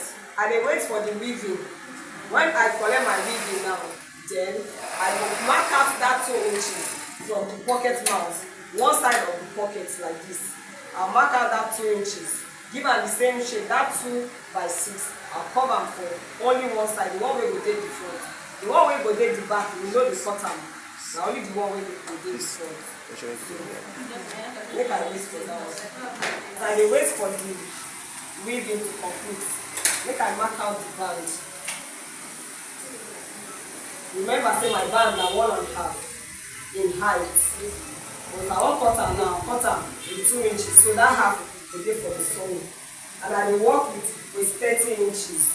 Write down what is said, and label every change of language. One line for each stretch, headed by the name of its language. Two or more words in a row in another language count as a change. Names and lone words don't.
Nigerian Pidgin: I dey wait for the weaving. When I collect my weaving now, then I will mark out that 2 inches from the pocket mouth, one side of the pocket like this. I'll mark out that 2 inches. Give am the same shape, that 2 by 6. I'll cover for only one side, the one wey go dey the front. The one wey go dey the back, we know the cut am. Na only the one wey go dey the front. Make I wait for that one. So I dey wait for the weaving to complete. Make I mark out the band. Remember say my band na 1.5 in height. But I wan cut am now, cut am in 2 inches. So that half go dey for the sewing. And I dey work with 30 inches.